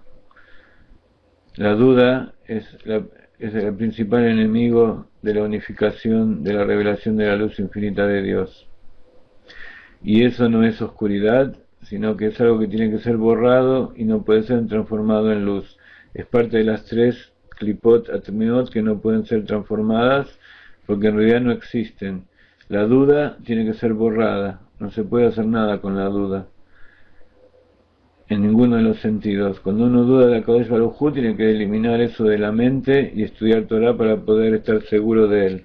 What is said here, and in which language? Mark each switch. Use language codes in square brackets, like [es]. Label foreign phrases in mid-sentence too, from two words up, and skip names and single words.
[es] La duda es el principal enemigo de la unificación, de la revelación de la luz infinita de Dios. Y eso no es oscuridad, sino que es algo que tiene que ser borrado y no puede ser transformado en luz. Es parte de las 3 [he] קליפות הטמאות [es] que no pueden ser transformadas, porque en realidad no existen. La duda tiene que ser borrada, no se puede hacer nada con la duda, en ninguno de los sentidos. Cuando uno duda de [he] הקדוש ברוך הוא, [es] tiene que eliminar eso de la mente y estudiar Torah para poder estar seguro de él.